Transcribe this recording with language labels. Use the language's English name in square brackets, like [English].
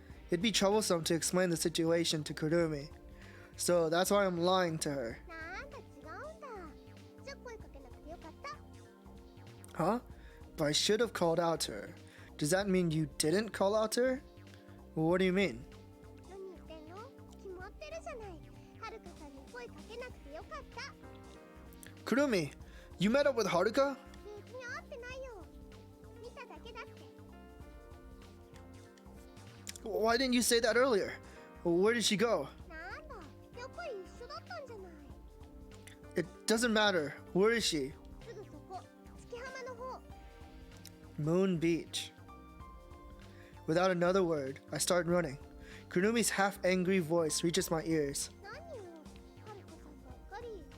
[English] It'd be troublesome to explain the situation to Kurumi, so that's why I'm lying to her. [Japanese] なんだ違うんだ。じゃあ声かけなくてよかった。 [English] Huh? But I should have called out to her. Does that mean you didn't call out to her? What do you mean? [Japanese] 何言ってんの？決まってるじゃない。はるかさんに声かけなくてよかった。 [English] Kurumi, you met up with Haruka? [Japanese] 別に会ってないよ。見ただけだって。 [English] Why didn't you say that earlier? Where did she go? [Japanese] なんだ、やっぱり一緒だったんじゃない。 [English] It doesn't matter. Where is she? [Japanese] すぐそこ、月浜の方。 [English] Moon Beach. Without another word, I start running. Kurumi's half-angry voice reaches my ears. [Japanese] 何よ、はるかさんばっかり。